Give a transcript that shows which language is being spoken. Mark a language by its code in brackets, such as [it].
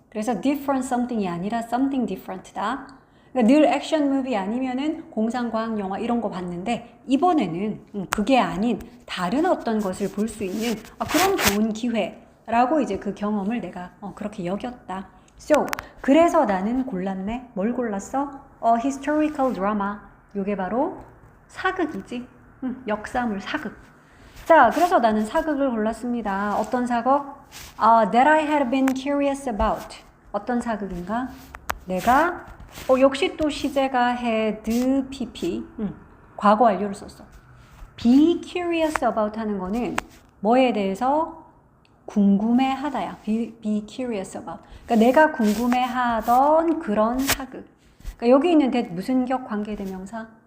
[ko] 그래서 different something이 아니라 something different다. 그러니까 늘 액션 무비 아니면은 공상과학 영화 이런 거 봤는데 이번에는 그게 아닌 다른 어떤 것을 볼 수 있는 그런 좋은 기회라고 이제 그 경험을 내가 그렇게 여겼다. So, 그래서 나는 골랐네. 뭘 골랐어? historical drama. 요게 바로 사극이지. 역사물 사극. 자, 그래서 나는 사극을 골랐습니다. 어떤 사극? [en] That I had been curious about. [ko] 어떤 사극인가? 내가 역시 또 시제가 had pp. 과거 완료를 썼어. be curious about 하는 거는 뭐에 대해서 궁금해하다야. be curious about. 그러니까 내가 궁금해하던 그런 사극. 그러니까 여기 있는 that 무슨 격 관계대명사?